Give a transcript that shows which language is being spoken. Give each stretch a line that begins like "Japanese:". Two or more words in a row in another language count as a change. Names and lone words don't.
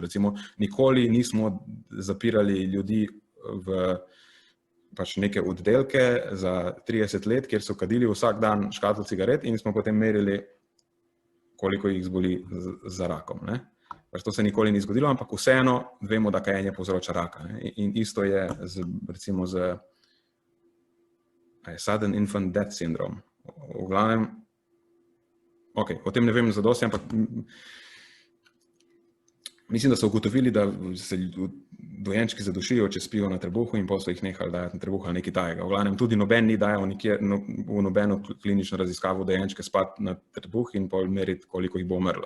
Slovenian: Recimo, nikoli nismo zapirali ljudi v pač neke oddelke za 30 let, kjer so kadili vsak dan škatlo cigaret in smo potem merili, koliko jih zboli za rakom. Ne. Pač to se nikoli ni zgodilo, ampak vseeno vemo, da kajenje povzroča raka. Ne. In isto je recimo z
English: sudden infant death syndrome.
Slovenian: V glavnem, o tem ne vem zadosti, ampak mislim, da so ugotovili, da se dojenčki zadušijo, če spijo na trebuhu in potem so jih nehali dajati na trebuh ali nekaj tajega. V glavnem, tudi noben ni dajal v nobeno klinično raziskavo dojenčke spati na trebuh in pol meriti, koliko jih bo umrlo.